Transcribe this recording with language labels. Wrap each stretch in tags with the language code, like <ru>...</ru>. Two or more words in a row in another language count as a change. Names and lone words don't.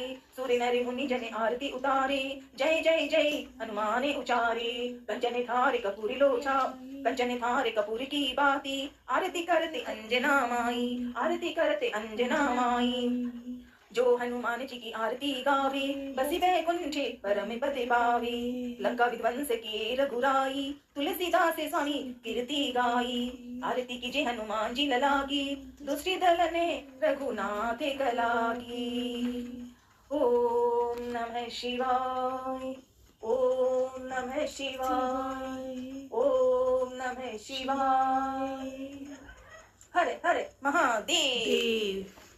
<hi>सूर्य नर मुनि जन आरती उतारे, जय जय जय हनुमान उचारे। कंचन थार कपूर लोचा, कंचन थार कपूर की बाती, आरती करते अंजना माई, आरती करते अंजना माई। जो हनुमान जी की आरती गावे, बसी वैकुंठे परम पद पावे। लंका विध्वंस किए रघुराई, तुलसीदास स्वामी कीर्ति गाई। आरती कीजिए हनुमान जी लला की, दूसरी दल ने रघुनाथ कला की।</hi> <sa>ओम नमः शिवाय, ओम नमः शिवाय, ओम नमः शिवाय।</sa> <hi>हर हर महादेव।</hi>